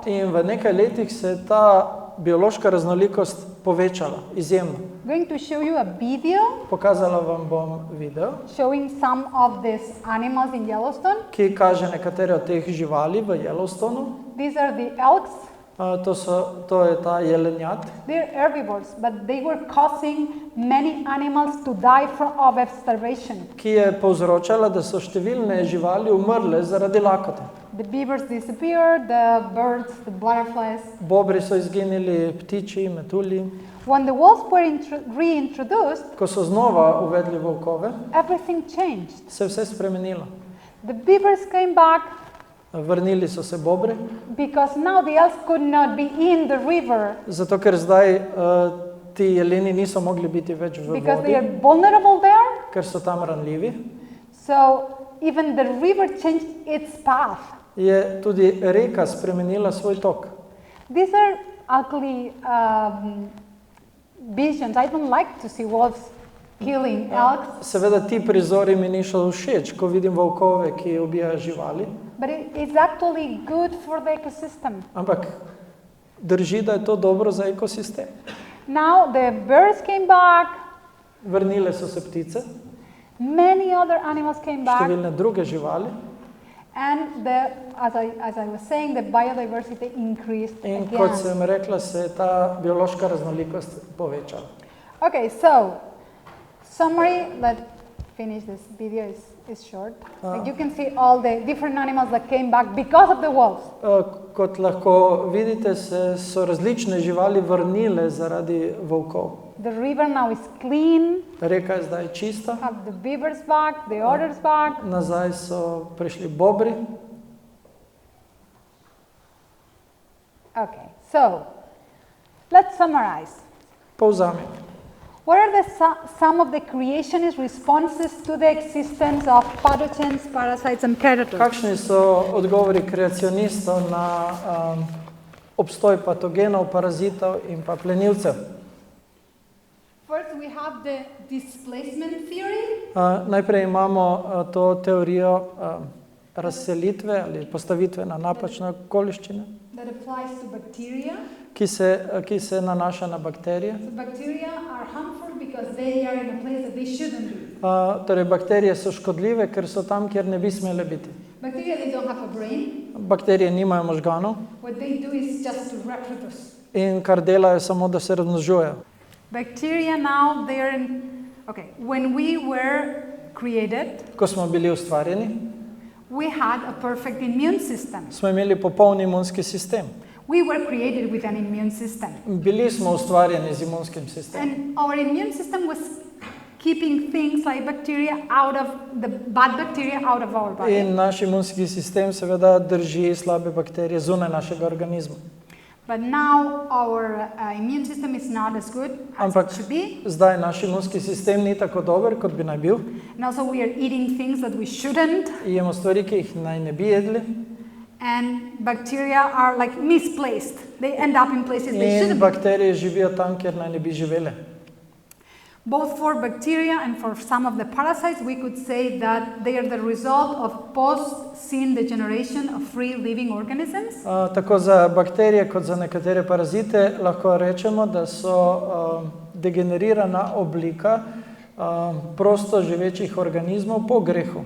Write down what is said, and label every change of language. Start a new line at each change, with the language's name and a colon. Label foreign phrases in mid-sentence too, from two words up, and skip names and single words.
Slovenian: In v nekaj letih se je ta biološka raznolikost povečala, izjemno.
English: I'm going to show you a video
Slovenian: Pokazala vam bom video,
English: showing some of these animals in Yellowstone.
Slovenian: ki kaže nekatere od teh živali v Yellowstonu.
English: These are the elks.
Slovenian: To je ta jelenjad,
English: They're herbivores, but they were causing many animals to die of starvation.
Slovenian: ki je povzročala, da so številne živali umrle zaradi lakote.
English: The beavers disappeared, the birds, the butterflies.
Slovenian: Bobri so izginili, ptiči, metulji.
English: When the wolves were reintroduced,
Slovenian: Ko so znova uvedli volkove,
English: everything changed.
Slovenian: se je vse spremenilo.
English: The beavers came back
Slovenian: Vrnili so se bobri,
English: because now the elves could not be in the river
Slovenian: zato ker zdaj ti jeleni niso mogli biti več v
English: because they
Slovenian: vodi,
English: are vulnerable there.
Slovenian: ker so tam ranljivi.
English: So even the river changed its path.
Slovenian: Je tudi reka spremenila svoj tok.
English: These are ugly visions. I don't like to see wolves killing elks,
Slovenian: Seveda ti prizori mi niso všeč, ko vidim volkove, ki ubijajo živali,
English: but it's actually good for the ecosystem.
Slovenian: ampak drži, da je to dobro za ekosistem.
English: Now the birds came back,
Slovenian: Vrnile so se ptice,
English: many other animals came back,
Slovenian: številne druge živali
English: and as I was saying, the biodiversity increased
Slovenian: in kot
English: again.
Slovenian: sem rekla, se je ta biološka raznolikost povečala.
English: Okay, so summary. Let's finish this video. Is short. Like you can see all the different animals that came back because of the wolves.
Slovenian: Kot lahko vidite, so različne živali vrnile zaradi volkov.
English: The river now is clean.
Slovenian: Reka je zdaj čista,
English: Have the beavers back, the otters back.
Slovenian: nazaj so prišli bobri.
English: Okay, so let's summarize.
Slovenian: Povzamem.
English: What are some of the creationist responses to the existence of pathogens, parasites and predators?
Slovenian: Kakšni so odgovori kreacionistov na obstoj patogenov, parazitov in pa plenilcev?
English: First, we have the displacement theory.
Slovenian: Najprej imamo to teorijo razselitve ali postavitve na napačne okoliščine,
English: That applies to bacteria.
Slovenian: ki se nanaša na bakterije.
English: So bacteria are harmful because they are in a place that they shouldn't be.
Slovenian: Torej, bakterije so škodljive, ker so tam, kjer ne bi smele biti.
English: Bacteria, they don't have a brain.
Slovenian: Bakterije nimajo možganov
English: What they do is just to reproduce.
Slovenian: in kar delajo samo, da se razmnožujejo.
English: Bacteria now, they are in... Okay, when we were created,
Slovenian: Ko smo bili ustvarjeni,
English: we had a perfect immune system.
Slovenian: smo imeli popoln imunski sistem.
English: We were created with an immune system.
Slovenian: Bili smo ustvarjeni z imunskim sistemom.
English: And our immune system was keeping things like bacteria out of, the bad bacteria out of our body.
Slovenian: In naš imunski sistem seveda drži slabe bakterije zunaj našega organizma.
English: But now our immune system is not as good as
Slovenian: Ampak
English: it should be.
Slovenian: zdaj naš imunski sistem ni tako dober, kot bi naj bil.
English: And also we are eating things that we shouldn't.
Slovenian: Jemo stvari, ki jih naj ne bi jedli.
English: And bacteria are like misplaced. They end up in places they
Slovenian: In
English: shouldn't be.
Slovenian: bakterije živijo tam, kjer naj ne bi živele.
English: Both for bacteria and for some of the parasites, we could say that they are the result of post-syn degeneration of free living organisms.
Slovenian: Tako za bakterije kot za nekatere parazite lahko rečemo, da so degenerirana oblika prosto živečih organizmov po grehu,